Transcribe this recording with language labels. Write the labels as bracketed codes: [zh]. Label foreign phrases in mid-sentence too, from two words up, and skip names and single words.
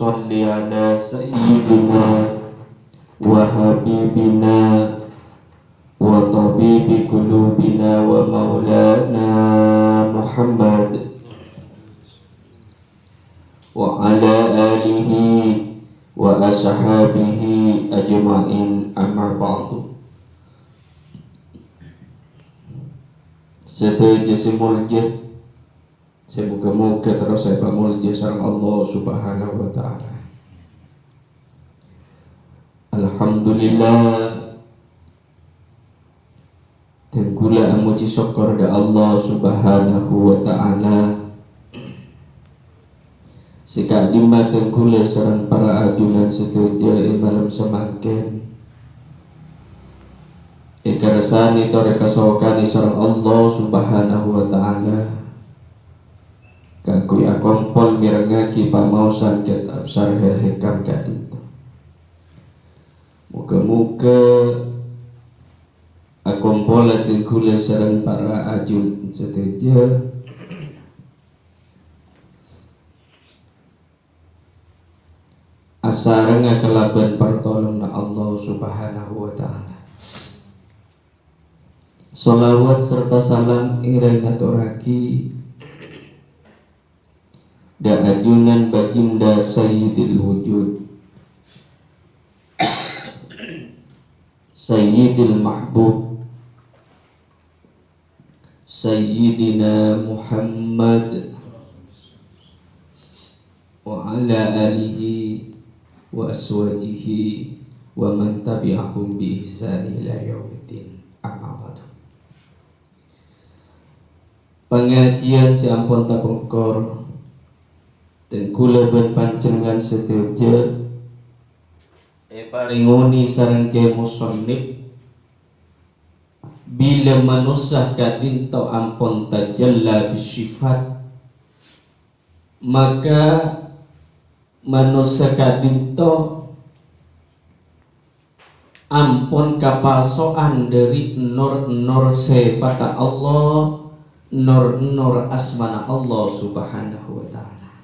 [ar] صل على سيدنا وحبيبنا وطبيب قلوبنا ومولانا محمد وعلى آله وأصحابه أجمعين، أما بعد. [mad] Setuju simulje semoga-moga terus saya pamulje sareng [ar] الله سبحانه وتعالى. [mad] Alhamdulillah, tenggula amuji syukur da [ar] الله سبحانه وتعالى. [mad] Sika dima tenggula sareng para ajunan setuju malam semangken ikarsani tore kasokani sareng [ar] الله سبحانه وتعالى. [mad] Kakuy akompol mirengaki pamausan kitab Syarhil Hikam kadito. Muga-muga akompol tenggula sareng para ajun setuju asareng kelaban pertolongan [ar] الله سبحانه وتعالى. [mad] Sholawat serta salam ireng aturaki da ajunan baginda [ar] سيد الوجود, سيد المحبوب، سيدنا محمد وعلى آله وأزواجه ومن تبعهم بإحسان إلى يوم الدين، أما بعد. [mad] Pengajian seampun tapengkor dan kula ben panjenengan setuju paringoni sareng ke musannif bila manusah kadinto ampun tajalla bisifat, maka manusia kadinto ampun kapasokan dari nur-nur sifat Allah, nur-nur asmana [ar] الله سبحانه وتعالى.